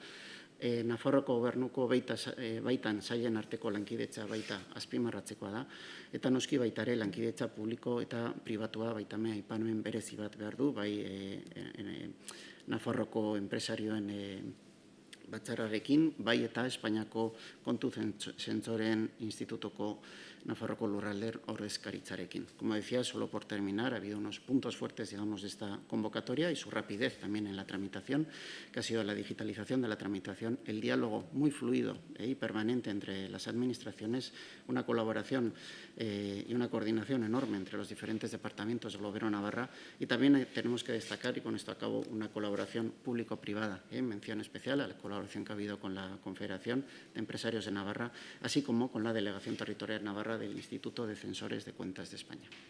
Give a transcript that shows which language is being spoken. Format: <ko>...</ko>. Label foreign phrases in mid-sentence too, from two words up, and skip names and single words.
<eu>Nafarroko gobernuko baitan sailen arteko lankidetza baita azpimarratzekoa da, eta noski baita ere lankidetza publiko eta pribatua baitame aipamen berezi bat behar du, bai Nafarroko enpresarioen batzarrarekin, bai eta Espainiako kontu zentsoren institutoko Nafarroko lurralder ordezkaritzarekin.</eu> <es>Como decía, solo por terminar, ha habido unos puntos fuertes, digamos, de esta convocatoria y su rapidez también en la tramitación, que ha sido la digitalización de la tramitación, el diálogo muy fluido y permanente entre las administraciones, una colaboración y una coordinación enorme entre los diferentes departamentos del Gobierno de Navarra, y también tenemos que destacar, y con esto acabo, una colaboración público-privada, mención especial a la colaboración que ha habido con la Confederación de Empresarios de Navarra, así como con la Delegación Territorial Navarra del Instituto de Censores de Cuentas de España.</es>